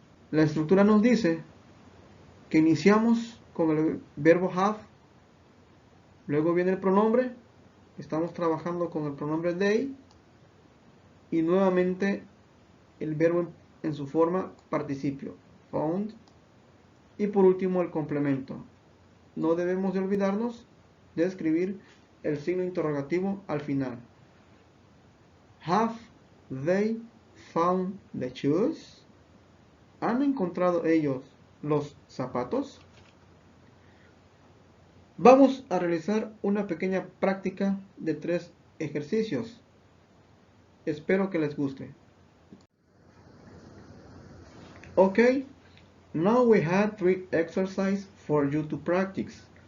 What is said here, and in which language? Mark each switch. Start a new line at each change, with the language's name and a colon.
Spanish: La estructura nos dice que iniciamos con el verbo have, luego viene el pronombre, estamos trabajando con el pronombre they y nuevamente el verbo en su forma participio, found, y por último el complemento. No debemos de olvidarnos de escribir el signo interrogativo al final.
English: Have they found the shoes?
Spanish: ¿Han encontrado ellos los zapatos? Vamos a realizar una pequeña práctica de 3 ejercicios. Espero que les guste.
English: Okay, now we had 3 exercises for you to practice.